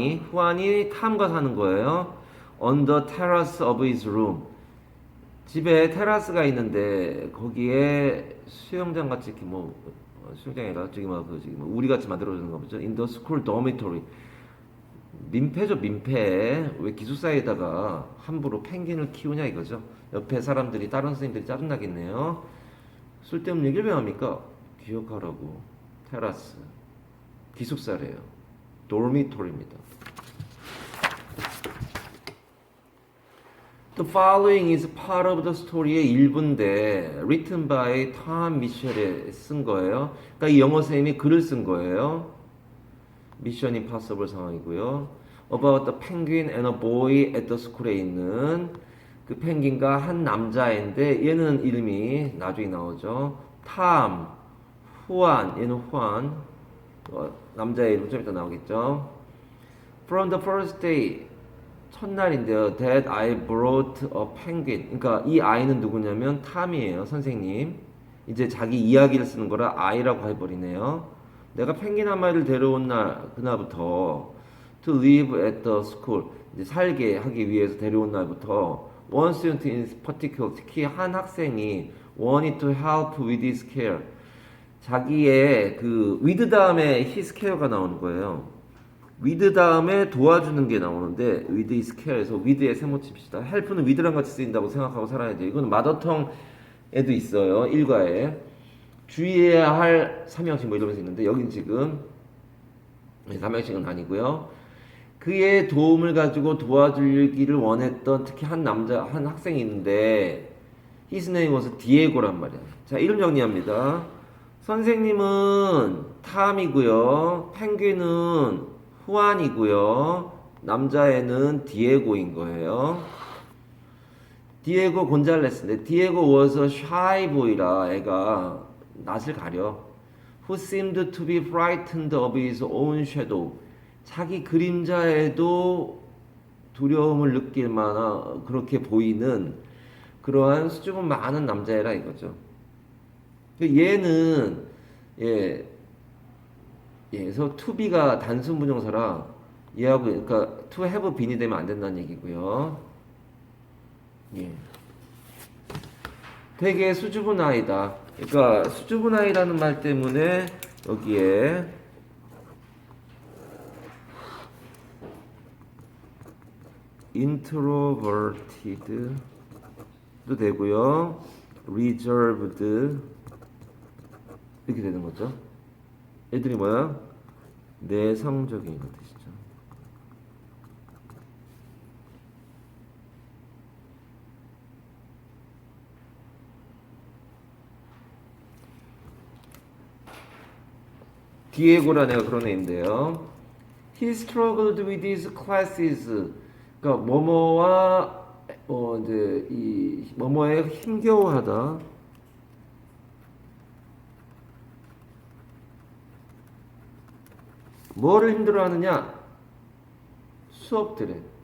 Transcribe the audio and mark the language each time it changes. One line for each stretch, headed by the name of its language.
Korean: 후안이 탐과 사는 거예요.
English: On the terrace of his room.
Korean: 집에 테라스가 있는데 거기에 수영장 같이 이렇게 수영장이 아니라 저기 우리 같이 만들어주는 거 보죠.
English: In the school dormitory.
Korean: 민폐죠, 민폐. 왜 기숙사에다가 함부로 펭귄을 키우냐 이거죠. 옆에 사람들이 다른 선생님들이 짜증나겠네요. 쓸데없는 얘기를 왜 합니까? 기억하라고. 테라스. 기숙사래요. dormitory입니다.
English: The following is part of the story
Korean: 의 일부인데
English: written by Tom Mitchell
Korean: 에 쓴 거예요. 그러니까 이 영어 선생님이 글을 쓴 거예요. Mission Impossible 상황이고요.
English: About the penguin and a boy at the school
Korean: 에 있는 그 펭귄과 한 남자인데 얘는 이름이 나중에 나오죠. Tom, 후안, 얘는 후안. 남자의 이름 좀 이따 나오겠죠.
English: From the first day
Korean: 첫날인데요.
English: That I brought a penguin.
Korean: 그러니까 이 아이는 누구냐면 탐이에요. 선생님. 이제 자기 이야기를 쓰는 거라 I라고 해버리네요. 내가 펭귄 한 마리를 데려온 날 그날부터
English: to live at the school.
Korean: 이제 살게 하기 위해서 데려온 날부터
English: one student in particular
Korean: 특히 한 학생이
English: wanted to help with his care.
Korean: 자기의 그 with 다음에 his care가 나오는 거예요. with 다음에 도와주는 게 나오는데 with is care에서 with에 세모 칩시다. help는 with랑 같이 쓰인다고 생각하고 살아야죠. 이건 마더텅에도 있어요. 일과에 주의해야 할 삼형식 이러면서 있는데 여긴 지금 삼형식은 아니고요. 그의 도움을 가지고 도와주기를 원했던 특히 한 학생이 있는데
English: his name was
Korean: 디에고란 말이야. 자, 이름 정리합니다. 선생님은 탐이고요. 펭귄은 후안이고요. 남자애는 디에고인 거예요. 디에고 곤잘레스인데 디에고
English: was a shy boy
Korean: 라 애가 낯을 가려.
English: Who seemed to be frightened of his own shadow.
Korean: 자기 그림자에도 두려움을 느낄 만한 그렇게 보이는 그러한 수줍음 많은 남자애라 이거죠. 얘는 그래서 to be가 단순 분용사라 얘하고 그러니까 to have been이 되면 안 된다는 얘기고요. 되게 수줍은 아이다. 그러니까 수줍은 아이라는 말 때문에 여기에 introverted도 되고요. reserved 이렇게 되는 거죠. 애들이 뭐야? 내성적인 거 뜻이죠. 디에고라는 애가 그런 애인데요.
English: He struggled with his classes.
Korean: 그러니까 뭐뭐와 이제 이 뭐뭐에 힘겨워하다. 뭐를 힘들어하느냐? 수업들에.